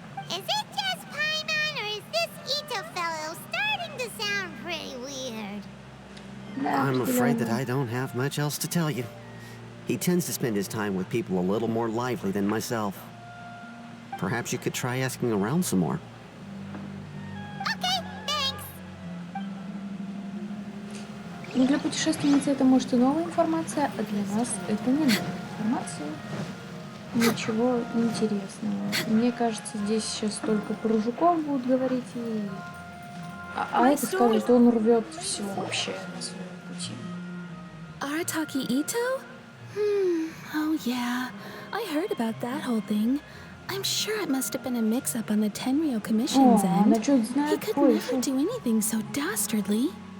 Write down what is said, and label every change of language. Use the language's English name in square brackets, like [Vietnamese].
[English] Is it just Paimon, or is this Itto fellow starting to sound pretty weird? I'm afraid that I don't have much else to tell you. He tends to spend his time with people a little more lively than myself. Perhaps you could try asking around some more. Okay, thanks. [Russian] Ну, для путешественницы это может и новая информация, а для нас это не новая информация. Ничего интересного. Мне кажется, здесь сейчас только про жуков будут говорить, и... А это скажет, что он рвет все вообще на своем пути. [English] Arataki Ito? Oh yeah. I heard about that whole thing. I'm sure it must have been a mix-up on the Tenryo Commission's end. He could never do anything so dastardly.